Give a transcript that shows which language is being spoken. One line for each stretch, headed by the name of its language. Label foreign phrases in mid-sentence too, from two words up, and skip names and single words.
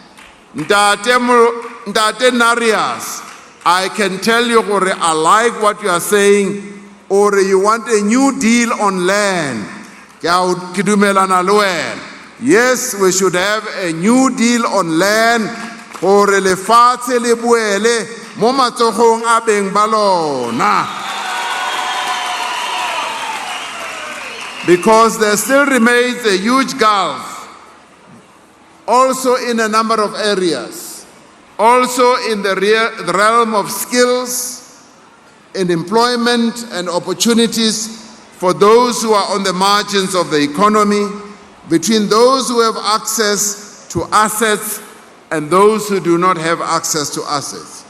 English: Ntate Narias, I can tell you, I like what you are saying, or you want a new deal on land. Yes, we should have a new deal on land, or
Tswana: lefatshe le boele mo matsogong a beng ba lona.
English: Because there still remains a huge gulf, also in a number of areas, also in the realm of skills, in employment and opportunities for those who are on the margins of the economy, between those who have access to assets and those who do not have access to assets.